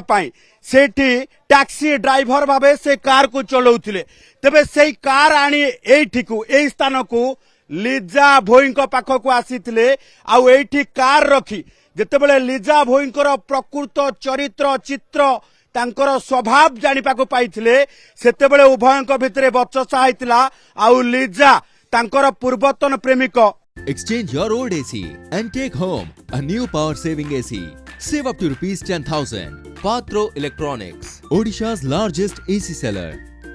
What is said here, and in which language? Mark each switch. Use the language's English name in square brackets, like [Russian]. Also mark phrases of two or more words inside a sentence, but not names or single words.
[Odia] ପାଇଁ ସେଠି [English] taxi driver [Odia] ଭାବେ ସେ କାର କୁ ଚଲାଉଥିଲେ ତେବେ ସେଇ କାର ଆଣି ଏଠିକୁ ଏଇ ସ୍ଥାନ କୁ ଲିଜା ଭୋଇଙ୍କୁ ପାଖକୁ ଆସିଥିଲେ ଆଉ ଏଠି କାର ରଖି ଯେତେବେଳେ ଲିଜା ଭୋଇଙ୍କର ପ୍ରକୃତ ଚରିତ୍ର ଚିତ୍ର ତାଙ୍କର ସ୍ୱଭାବ ଜାଣିପାରିବାକୁ ପାଇଥିଲେ ସେତେବେଳେ ଉଭୟଙ୍କ ଭିତରେ ବଚସା ଆସିଥିଲା ଆଉ ଲିଜା ତାଙ୍କର ପୂର୍ବତନ ପ୍ରେମିକ [English] Exchange your old AC and take home a new power saving AC. Save up to rupees 10,000. Patro Electronics, Odisha's largest AC seller.